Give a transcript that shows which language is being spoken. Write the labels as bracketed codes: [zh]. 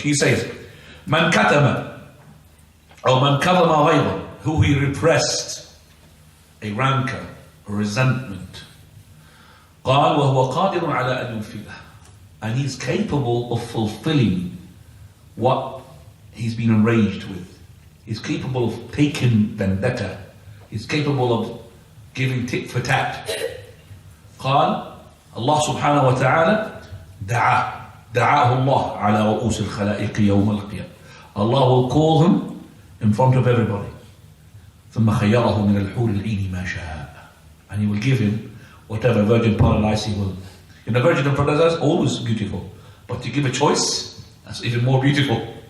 [en] He says, [ar] Man katama, or man kadama ghaydan, [en] who he repressed a rancor, a resentment. [ar] قال وهو قادر على أن ينفذه, [en] and he's capable of fulfilling what he's been enraged with. He's capable of taking vendetta. He's capable of giving tit for tat. [ar] قال الله سبحانه وتعالى دعاه الله على رؤوس الخلائق يوم القيامة. [en] Allah will call him in front of everybody. [ar] ثم خيره من الحور العين ما شاء, [en] and he will give him whatever virgin paradise he will. In the virgin paradise, always beautiful, but to give a choice, that's even more beautiful.